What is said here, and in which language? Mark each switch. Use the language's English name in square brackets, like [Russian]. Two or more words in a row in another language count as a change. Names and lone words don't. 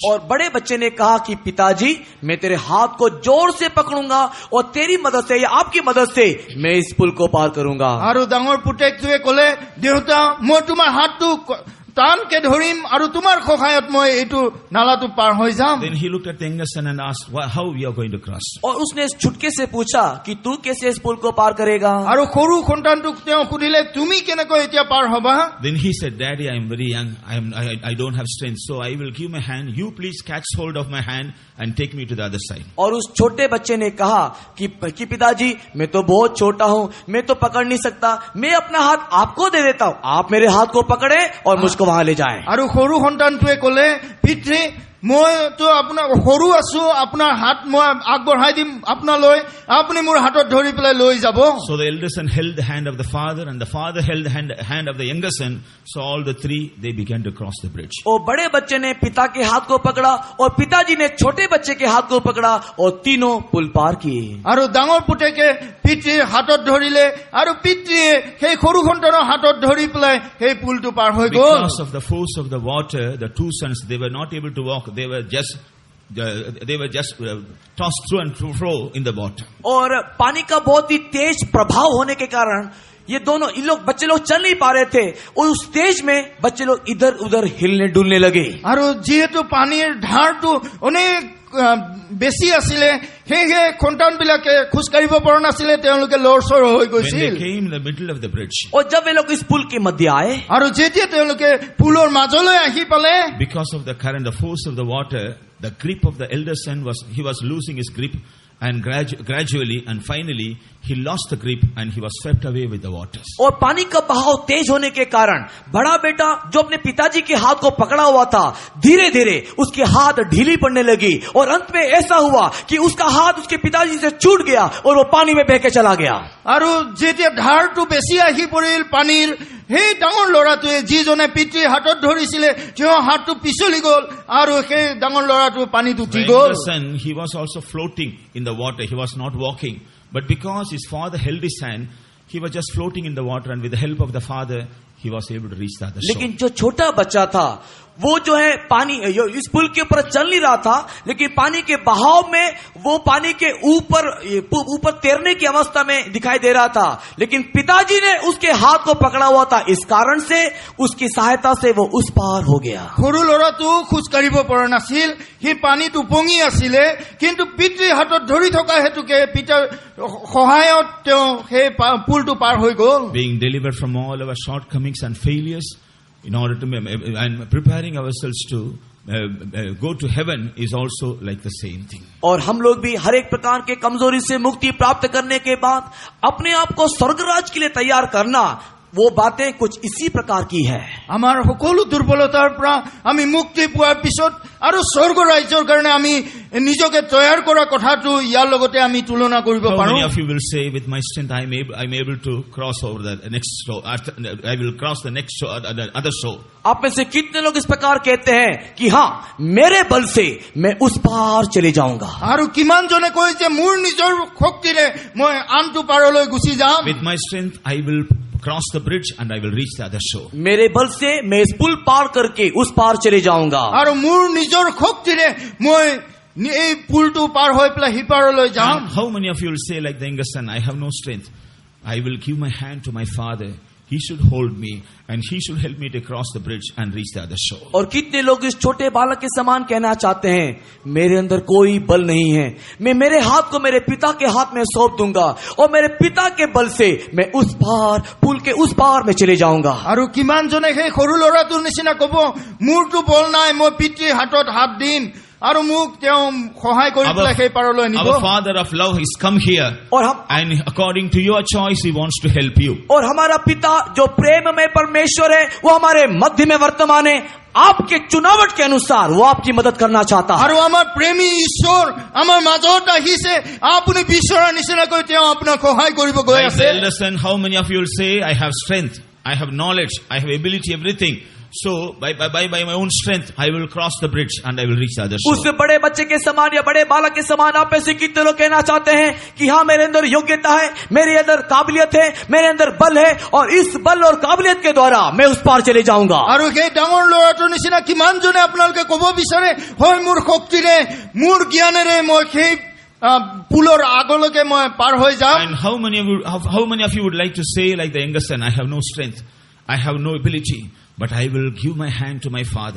[Hindi] और बड़े बच्चे ने कहा कि पिताजी, मैं तेरे हाथ को जोर से पकड़ूंगा और तेरी मदद से या आपकी मदद से मैं इस पुल को पार करूंगा। [Assamese] আৰু ডাঙৰ পুতেকটোৱে ক'লে, দেউতা মই তোমাৰ হাতটো টানকে ধৰিম আৰু তোমাৰ সহায়ত মই এইটো নালাটো পাৰ হৈ যাম। [English] Then he looked at the younger son and asked, how we are going to cross? [Hindi] और उसने इस छुटके से पूछा कि तू कैसे इस पुल को पार करेगा? [Assamese] আৰু সৰু সন্তানটোক তেওঁ সুধিলে তুমি কেনেকৈ এতিয়া পাৰ হ'বা? [English] Then he said, Daddy, I am very young. I don't have strength, so I will give my hand. You please catch hold of my hand and take me to the other side. [Hindi] और उस छोटे बच्चे ने कहा कि पिताजी, मैं तो बहुत छोटा हूँ, मैं तो पकड़ नहीं सकता, मैं अपना हाथ आपको दे देता हूँ, आप मेरे हाथ को पकड़े और मुझको वहां ले जाएं। [Assamese] আৰু সৰু সন্তানটোৱে ক'লে, পিতৃ মইতো আপোনাৰ সৰু আছো, আপোনাৰ হাত মই আগবঢ়াই দিম আপোনালৈ, আপুনি মোৰ হাতত ধৰি পেলাই লৈ যাব। [English] So the elder son held the hand of the father, and the father held the hand of the younger son. So all the three, they began to cross the bridge. [Hindi] और बड़े बच्चे ने पिता के हाथ को पकड़ा और पिताजी ने छोटे बच्चे के हाथ को पकड़ा और तीनों पुल पार किए। [Assamese] আৰু ডাঙৰ পুতেকে পিতৃৰ হাতত ধৰিলে আৰু পিতৃয়ে সেই সৰু সন্তানৰ হাতত ধৰি পেলাই সেই পুলটো পাৰ হৈ গ'ল। [English] Because of the force of the water, the two sons, they were not able to walk. They were just tossed through and fro in the water. [Hindi] और पानी का बहुत ही तेज प्रभाव होने के कारण ये दोनों बच्चे लोग चल नहीं पा रहे थे और उस तेज में बच्चे लोग इधर उधर हिलने डुलने लगे। [Assamese] আৰু যিহেতু পানীৰ ধাৰটো অনেক বেছি আছিলে, সেয়ে সন্তানবিলাকে খোজ কাঢ়িব পৰা নাছিলে, তেওঁলোকে লৰচৰ হৈ [English] When [Assamese] গৈছিল। [English] they came in the middle of the bridge, [Hindi] और जब वे लोग इस पुल के मध्य आए, [Assamese] আৰু যেতিয়া তেওঁলোকে পুলৰ মাজলৈ আহি পালে, [English] because of the current, the force of the water, the grip of the elder son he was losing his grip, and gradually and finally he lost the grip and he was swept away with the waters. [Hindi] और पानी का बहाव तेज होने के कारण बड़ा बेटा जो अपने पिताजी के हाथ को पकड़ा हुआ था, धीरे धीरे उसके हाथ ढीली पड़ने लगी और अंत में ऐसा हुआ कि उसका हाथ उसके पिताजी से छूट गया और वो पानी में बह के चला गया। [Assamese] আৰু যেতিয়া ধাৰটো বেছি আহি পৰিল পানীৰ, সেই ডাঙৰ ল'ৰাটোৱে যিজনে পিতৃৰ হাতত ধৰিছিলে তেওঁৰ হাতটো পিছলি গ'ল আৰু সেই ডাঙৰ ল'ৰাটো পানীত উঠি [English] The [Assamese] গ'ল। [English] younger son, he was also floating in the water. He was not walking, but because his father held his hand, he was just floating in the water, and with the help of the father, he was able to reach the other shore. [Hindi] लेकिन जो छोटा बच्चा था वो जो है पानी इस पुल के ऊपर चल नहीं रहा था, लेकिन पानी के बहाव में वो पानी के ऊपर तैरने की अवस्था में दिखाई दे रहा था, लेकिन पिताजी ने उसके हाथ को पकड़ा हुआ था, इस कारण से उसकी सहायता से वो उस पार हो गया। [Assamese] সৰু ল'ৰাটো খোজ কাঢ়িব পৰা নাছিল, সি পানীত উপঙি আছিলে, কিন্তু পিতৃৰ হাতত ধৰি থকা হেতুকে পিতাৰ সহায়ত তেওঁ সেই পুলটো পাৰ হৈ গ'ল। [English] Being delivered from all our shortcomings and failures, in order to and preparing ourselves to go to heaven is also like the same thing. [Hindi] और हम लोग भी हर एक प्रकार के कमजोरी से मुक्ति प्राप्त करने के बाद अपने आप को स्वर्ग राज के लिए तैयार करना वो बातें कुछ इसी प्रकार की है। [Assamese] আমাৰ সকলো দুৰ্বলতাৰ পৰা আমি মুক্তি পোৱাৰ পিছত আৰু স্বৰ্গ ৰাজ্যৰ কাৰণে আমি নিজকে তৈয়াৰ কৰা কথাটো ইয়াৰ লগতে আমি তুলনা কৰিব [English] How [Assamese] পাৰোঁ। [English] many of you will say, with my strength, I'm able to cross over the next shore. I will cross the next shore, the other shore. [Hindi] आप में से कितने लोग इस प्रकार कहते हैं कि हाँ, मेरे बल से मैं उस पार चले जाऊंगा। [Assamese] আৰু কিমানজনে কয় যে মোৰ নিজৰ শক্তিৰে মই আনটো পাৰলৈ গুচি যাম। [English] With my strength, I will cross the bridge and I will reach the other shore. [Hindi] मेरे बल से मैं इस पुल पार करके उस पार चले जाऊंगा। [Assamese] আৰু মোৰ নিজৰ শক্তিৰে মই এই পুলটো পাৰ হৈ পেলাই সিপাৰলৈ যাম। [English] And how many of you will say, like the younger son, I have no strength. I will give my hand to my father. He should hold me and he should help me to cross the bridge and reach the other shore. [Hindi] और कितने लोग इस छोटे बालक के समान कहना चाहते हैं, मेरे अंदर कोई बल नहीं है, मैं मेरे हाथ को मेरे पिता के हाथ में सौंप दूंगा और मेरे पिता के बल से मैं उस पार, पुल के उस पार में चले जाऊंगा। [Assamese] আৰু কিমানজনে সেই সৰু ল'ৰাটোৰ নিচিনা ক'ব, মোৰতো বল নাই, মই পিতৃৰ হাতত হাত দিম আৰু মোক তেওঁ সহায় কৰি পেলাই সেই পাৰলৈ নিব। [English] Our Father of love has come here, [Hindi] और हम [English] and according to your choice, He wants to help you. [Hindi] और हमारा पिता जो प्रेम में परमेश्वर है, वो हमारे मध्य में वर्तमान है। आपके चुनावट के अनुसार वो आपकी मदद करना चाहता है। [Assamese] আৰু আমাৰ প্ৰেমী ঈশ্বৰ আমাৰ মাজত আহিছে, আপুনি বিচৰা নিচিনাকৈ তেওঁ আপোনাক সহায় কৰিব গৈ [English] Like [Assamese] আছে। [English] the elder son, how many of you will say, I have strength, I have knowledge, I have ability, everything. So by my own strength, I will cross the bridge and I will reach the other [Hindi] उस [English] shore. [Hindi] बड़े बच्चे के समान या बड़े बालक के समान आप में से कितने लोग कहना चाहते हैं कि हाँ, मेरे अंदर योग्यता है, मेरे अंदर काबिलियत है, मेरे अंदर बल है और इस बल और काबिलियत के द्वारा मैं उस पार चले जाऊंगा। [Assamese] আৰু সেই ডাঙৰ ল'ৰাটোৰ নিচিনা কিমানজনে আপোনালোকে ক'ব বিচাৰে, হয় মোৰ শক্তিৰে, মোৰ জ্ঞানেৰে মই সেই পুলৰ আগলৈকে মই পাৰ হৈ যাম। [English] And how many of you would like to say, like the younger son, I have no strength, I have no ability, but I will give my hand to my father.